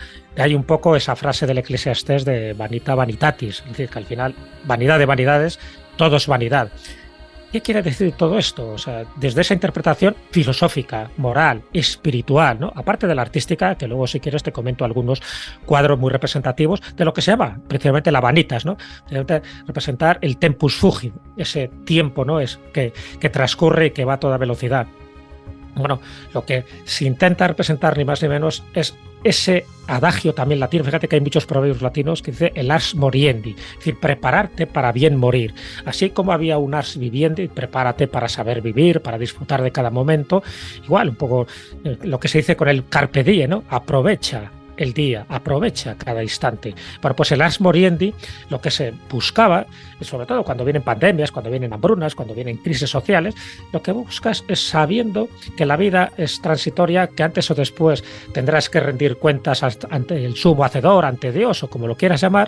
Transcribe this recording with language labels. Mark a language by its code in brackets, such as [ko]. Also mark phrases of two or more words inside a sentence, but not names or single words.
[es] De ahí un poco esa frase del Eclesiastés de [la] vanita vanitatis, [es] es decir, que al final, vanidad de vanidades, todo es vanidad. ¿Qué quiere decir todo esto? O sea, desde esa interpretación filosófica, moral, espiritual, ¿no? Aparte de la artística, que luego si quieres te comento algunos cuadros muy representativos de lo que se llama precisamente la vanitas, ¿no? Representar el [la] tempus fugit, [es] ese tiempo, ¿no? Es que transcurre y que va a toda velocidad. Bueno, lo que se intenta representar ni más ni menos es ese adagio también latino. Fíjate que hay muchos proverbios latinos que dice el [la] ars moriendi, [es] es decir, prepararte para bien morir. Así como había un [la] ars vivendi, [es] prepárate para saber vivir, para disfrutar de cada momento. Igual, un poco lo que se dice con el [la] carpe diem, [es] ¿no? Aprovecha el día, aprovecha cada instante. Bueno, pues el [la] ars moriendi, [es] lo que se buscaba, sobre todo cuando vienen pandemias, cuando vienen hambrunas, cuando vienen crisis sociales, lo que buscas es sabiendo que la vida es transitoria, que antes o después tendrás que rendir cuentas ante el sumo hacedor, ante Dios o como lo quieras llamar.